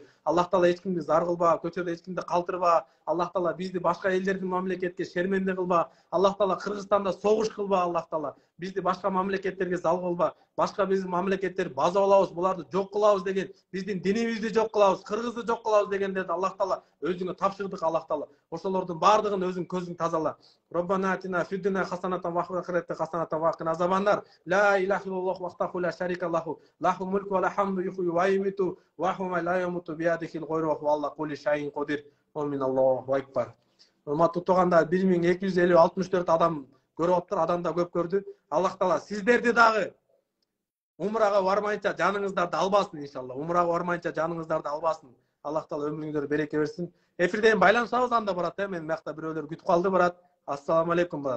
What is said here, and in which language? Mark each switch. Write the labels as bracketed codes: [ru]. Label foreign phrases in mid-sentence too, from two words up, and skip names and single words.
[ky] Аллах таала эч кимди зар кылба, көчөдө эч кимди калтырба. Аллах таала бизди башка элдердин мамлекетке шерменде кылба. Аллах таала Кыргызстанда согуш кылба. Аллах таала бизди башка мамлекеттерге зал кылба. Башка биздин мамлекеттер база алабыз, буларды жок кылабыз деген, биздин динибизди жок кылабыз, кыргызды жок кылабыз дегендерди Аллах таала өзүңө тапшырдык. Аллах таала ошолордун баардыгын өзүң көзүң тазала. [ar] ربنا آتنا في الدنيا حسنة وفي الآخرة حسنة وقنا عذاب النار. لا إله إلا الله وحده لا شريك له، له الملك والحمد يحيي ويميت وهو لا يموت بيده الخير وهو على كل شيء قدير. آمين الله أكبر. [ky] Урматтуу туугандар, 1264 адам көрүп аптыр, адам да көп көрдү. Аллах таала сиздерди дагы умрага бармайынча жаныңыздарды албасын иншалла. Умрага бармайынча жаныңыздарды албасын. Аллах таала өмүрүңүздөргө береке берсин. Эфирден байланышабыз анда брат, мен мыякта бирөөлөр күтүп калды брат.